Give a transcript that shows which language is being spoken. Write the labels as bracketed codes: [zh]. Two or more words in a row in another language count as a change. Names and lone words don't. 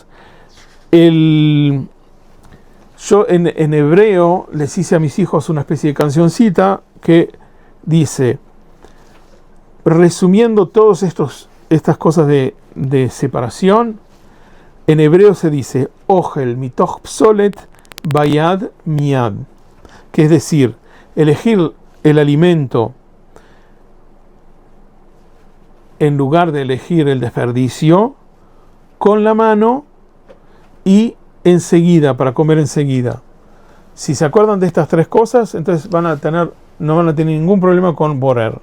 [es] Yo en hebreo les hice a mis hijos una especie de cancioncita que dice, resumiendo todas estas cosas de separación, en hebreo se dice [he] Ogel mitoch psolet bayad miad, [es] que es decir, elegir el alimento en lugar de elegir el desperdicio con la mano y enseguida, para comer enseguida. Si se acuerdan de estas tres cosas, entonces no van a tener ningún problema con borer.